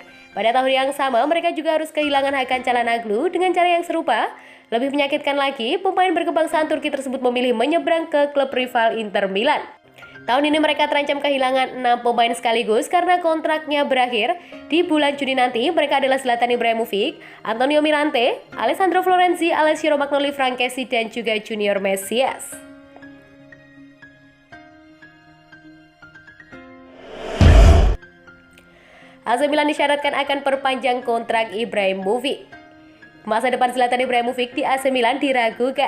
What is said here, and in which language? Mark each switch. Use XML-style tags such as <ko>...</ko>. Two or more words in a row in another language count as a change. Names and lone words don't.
<id>Pada tahun yang sama, mereka juga harus kehilangan Hakan Çalhanoğlu dengan cara yang serupa. Lebih menyakitkan lagi, pemain berkebangsaan Turki tersebut memilih menyeberang ke klub rival Inter Milan. Tahun ini mereka terancam kehilangan 6 pemain sekaligus karena kontraknya berakhir. Di bulan Juni nanti, mereka adalah Zlatan Ibrahimovic, Antonio Mirante, Alessandro Florenzi, Alessio Romagnoli, Frankesi, dan juga Junior Mesias. AC Milan disyaratkan akan perpanjang kontrak Ibrahimovic. Masa depan Zlatan Ibrahimovic di AC Milan diragukan.</id>